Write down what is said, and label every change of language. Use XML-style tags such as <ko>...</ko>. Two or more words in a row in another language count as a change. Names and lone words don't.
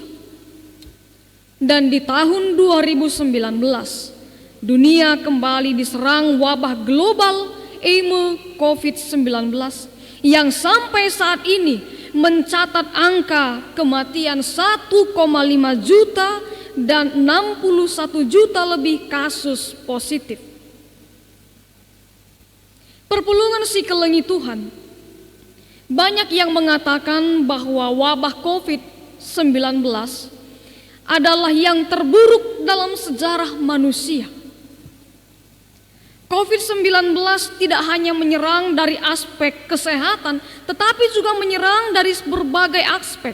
<id>Dan di tahun 2019, dunia kembali diserang wabah global COVID-19 yang sampai saat ini mencatat angka kematian 1,5 juta dan 61 juta lebih kasus positif.</id> <btx>Perpulungan si kelengi Tuhan,</btx> <id>banyak yang mengatakan bahwa wabah COVID-19 adalah yang terburuk dalam sejarah manusia. COVID-19 tidak hanya menyerang dari aspek kesehatan, tetapi juga menyerang dari berbagai aspek.</id>